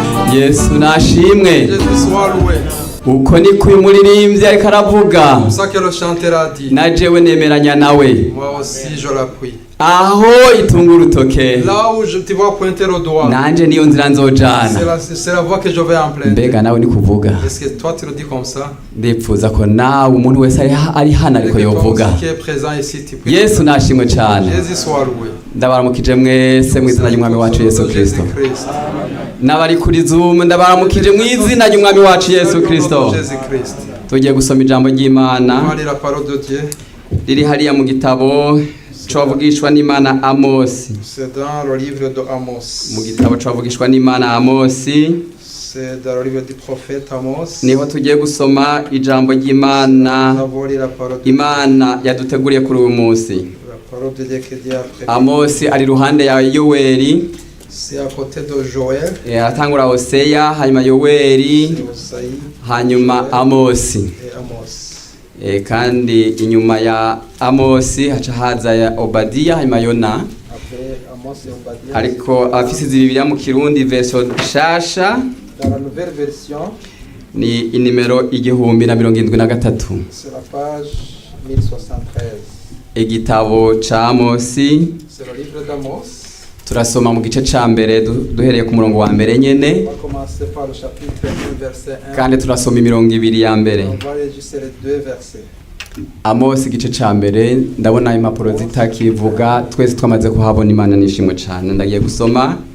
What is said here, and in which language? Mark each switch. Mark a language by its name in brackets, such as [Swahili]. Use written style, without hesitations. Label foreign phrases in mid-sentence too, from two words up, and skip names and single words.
[Rundi] Yesu nashimwe. [French] Jésus soit loué. [Rundi] Uko niko uyu muririmbyi ariko aravuga. [French] C'est ça que le chanteur a dit. [Rundi] Na jewe nemeranya nawe. [French] Moi aussi je l'appuie. [Rundi] Aho itunga urutoke. [French] Là où je te vois pointer au doigt. [Rundi] Nanje niyo nzira nzojana. [French] C'est la voie que je vais emprunter. [Rundi] Mbega nawe ni kuvuga. [French] Est-ce que toi tu le dis comme ça? [Rundi] Ndipfuza ko nawe umuntu wese ari hano ariko yovuga. [French] Qui est présent ici tu peux. [Rundi] Yesu nashimwe cyane. [French] Jésus soit loué. [Rundi] Ndabaramukije mwese mu izina ry'umwami wacu Yesu Kristo. N'abari kuri Zoom ndabaramukije mu izina ry'umwami wacu Yesu Kristo. Tugiye gusoma ijambo ry'Imana. Riri hariya mu gitabo covugishwa n'Imana Amosi. [French] C'est dans le livre de Amos. [Rundi] Mu gitabo covugishwa n'Imana Amosi. [French] C'est dans le livre du prophète Amos. [Rundi] Niho tugiye gusoma ijambo ry'Imana. Imana yaduteguriye kuri uyu munsi. Amosi ari ruhande ya Yoweli. [French] C'est à côté de Joël. [Rundi] Atangura Hoseya, hanyuma Yoweli, hanyuma Amosi. Kandi inyuma ya Amosi haca haza ya Obadiya, hanyuma Yona. Ariko abafise Bibiliya mu Kirundi version shasha ni inimero 1073. [French] C'est la page 1073. [Rundi] Igitabo ca Amosi. [French] C'est le livre d'Amos. [Rundi] Turasoma mu gice ca mbere duhereye ku murongo wa mbere nyene. Kandi turasoma imirongo ibiri ya mbere. Amosi igice ca mbere ndabona impapuro zitakivuga twese twamaze kuhabona. Imana nishimwe cyane. Ndagiye gusoma.